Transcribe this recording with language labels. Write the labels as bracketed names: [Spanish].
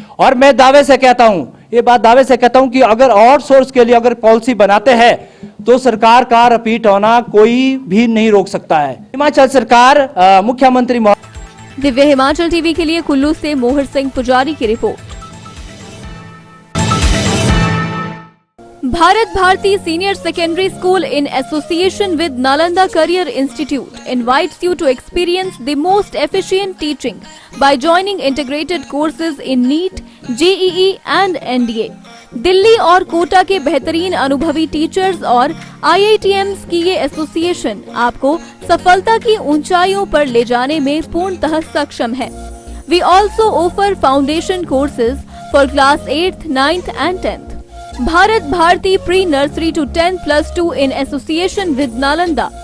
[Hindi] और मैं दावे से कहता हूं, ये बात दावे से कहता हूं कि अगर आउटसोर्स के लिए अगर पॉलिसी बनाते हैं तो सरकार का रिपीट होना कोई भी नहीं रोक सकता है। हिमाचल सरकार मुख्यमंत्री दिव्य हिमाचल टीवी के लिए कुल्लू से मोहर सिंह पुजारी की report. [English] Bharat Bharati Senior Secondary School in association with Nalanda Career Institute invites you to experience the most efficient teaching by joining integrated courses in NEET, JEE and NDA। [Hindi] Delhi और कोटा के बेहतरीन अनुभवी टीचर्स और IITMs की ये एसोसिएशन आपको सफलता की ऊंचाइयों पर ले जाने में पूर्णतः सक्षम है। [English] We also offer foundation courses for class 8th, 9th and 10th। Bharat Bharti Pre-Nursery to 10+2 in association with Nalanda.